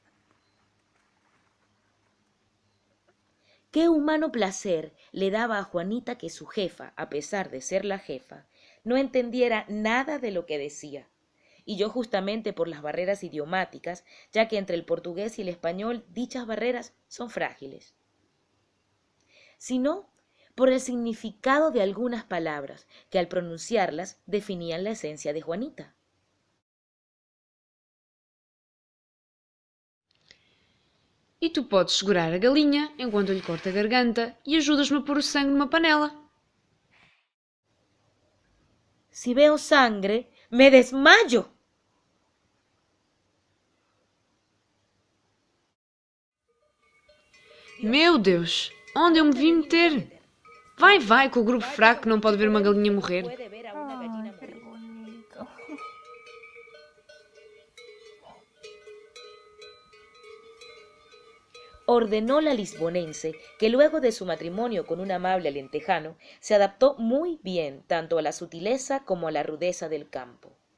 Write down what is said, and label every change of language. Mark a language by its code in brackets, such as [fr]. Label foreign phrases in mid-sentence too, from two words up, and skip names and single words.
[es] Qué humano placer le daba a Juanita que su jefa, a pesar de ser la jefa, no entendiera nada de lo que decía, y yo justamente por las barreras idiomáticas, ya que entre el portugués y el español dichas barreras son frágiles, sino por el significado de algunas palabras que al pronunciarlas definían la esencia de Juanita. [pt] E tu podes segurar a galinha enquanto eu lhe corto a garganta e ajudas-me a pôr o sangue numa panela. [es] Si veo sangre, me desmayo. [pt] Meu Deus, onde eu me vim meter? Vai, com o grupo fraco que não pode ver uma galinha morrer. [es] Qué bonito. Ordenó la lisbonense, que luego de su matrimonio con un amable alentejano, se adaptó muy bien tanto a la sutileza como a la rudeza del campo.